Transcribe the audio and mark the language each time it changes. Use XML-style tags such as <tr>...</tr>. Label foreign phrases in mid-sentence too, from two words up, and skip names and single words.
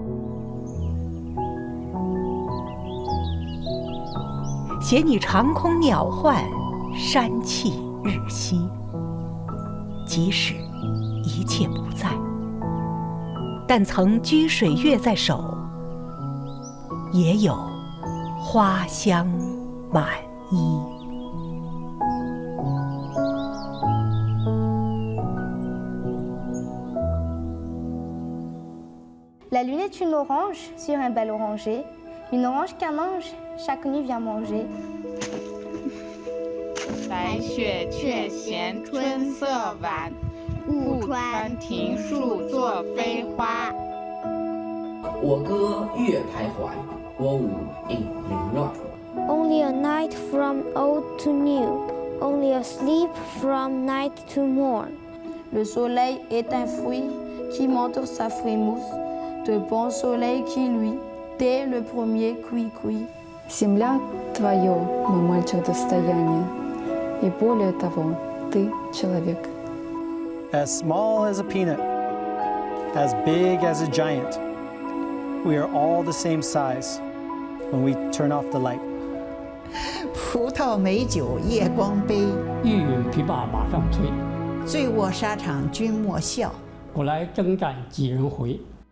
<zh>写你长空鸟唤，山气日夕。即使一切不在，但曾掬水月在手，也有花香满衣。</zh> <fr>La lune est une orange sur un bel oranger, une orange qu'un ange chaque nuit vient manger.</fr> <zh>白雪却嫌春色晚，误穿庭树作飞花。我歌月徘徊，我舞影零乱。</zh> <en>Only a night from old to new, only a sleep from night to morn.</en> <fr>Le soleil est un fruit qui montre sa frimousse, de bon soleil qui lui, dès le premier cuit-cuit.</fr> <ru>Земля твое, мой мальчик, достояние, и более того, ты человек.</ru> <en>As small as a peanut, as big as a giant, we are all the same size when we turn off the light.</en> <zh>葡萄美酒夜光杯，欲饮琵琶马上催。醉卧沙场君莫笑，古来征战几人回。</zh>